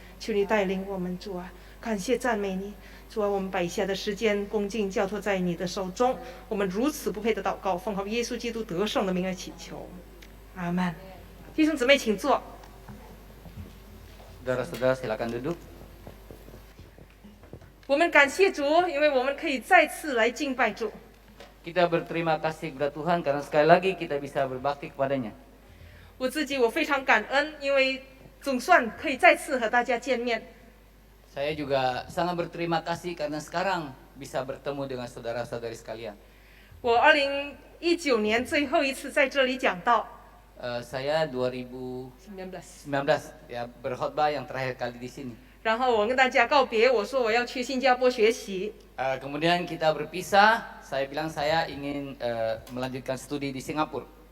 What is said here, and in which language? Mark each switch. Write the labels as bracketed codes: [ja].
[zh] 求你带领我们，主啊，感谢赞美你。主啊，我们把以下的时间恭敬交托在你的手中，我们如此不配的祷告，奉靠耶稣基督得胜的名而祈求，阿们。弟兄姊妹请坐。 [id] Saudara-saudara silakan duduk. [zh] 我们感谢主，因为我们可以再次来敬拜主。 [id] Kita berterima kasih kepada Tuhan karena sekali lagi kita bisa berbakti kepadanya. [zh] 我自己非常感恩，因为总算可以再次和大家见面。 [id] Saya juga sangat berterima kasih karena sekarang bisa bertemu dengan saudara-saudari sekalian. [zh] 我2019年最后一次在这里讲道， [id] Saya 2019 ya berkhotbah yang terakhir kali di sini. [zh] 然后我跟大家告别，我说我要去新加坡学习。 [id] Kemudian kita berpisah. Saya bilang saya ingin melanjutkan studi di Singapura.